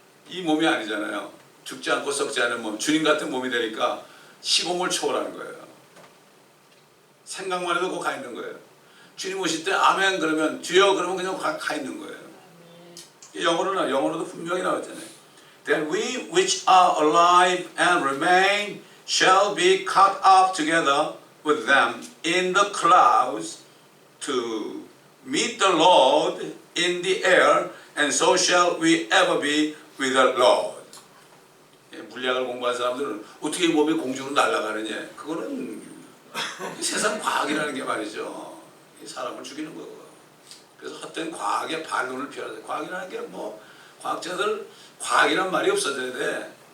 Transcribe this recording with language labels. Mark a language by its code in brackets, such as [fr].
[ko] 이 몸이 아니잖아요. 죽지 않고 썩지 않은 몸, 주님 같은 몸이 되니까 시공을 초월하는 거예요. 생각만 해도 꼭 가 있는 거예요. 주님 오실 때 아멘 그러면 주여 그러면 그냥 가 있는 거예요. 영어로도 분명히 나왔잖아요. [en] Then we which are alive and remain shall be caught up together with them in the clouds to meet the Lord in the air, and so shall we ever be with the Lord. [ko] 물리학을 공부한 사람들은 어떻게 이 몸이 공중으로 날아가느냐? 그거는 세상 과학이라는 게 말이죠. 사람을 죽이는 거고. 그래서 헛된 과학에 반론을 피워야 돼. 과학이라는 게 뭐 과학자들 과학이란 말이 없어져야 돼.